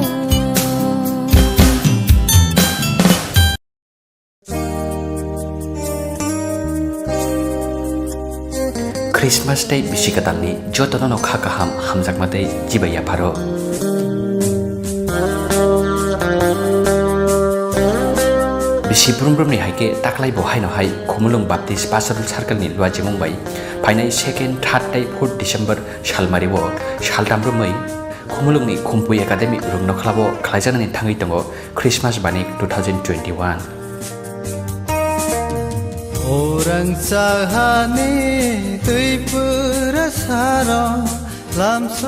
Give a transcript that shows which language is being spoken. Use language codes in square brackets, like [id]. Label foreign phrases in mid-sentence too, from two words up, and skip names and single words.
[trp] Christmas day bisikatalni jotono kha kaham hamjakmatei jibaya pharo bisi brumbrumni haike taklai bohai no hai khumulung baptist pastoral circle ni luaji mumbai phainai 2nd 3rd dai 4th December salmari wo saldambrumai khumulung ni khumpui academy rungno khlabo khlaijanani thangai tongo Christmas banik 2021 Orang sahane Tripura sara lamso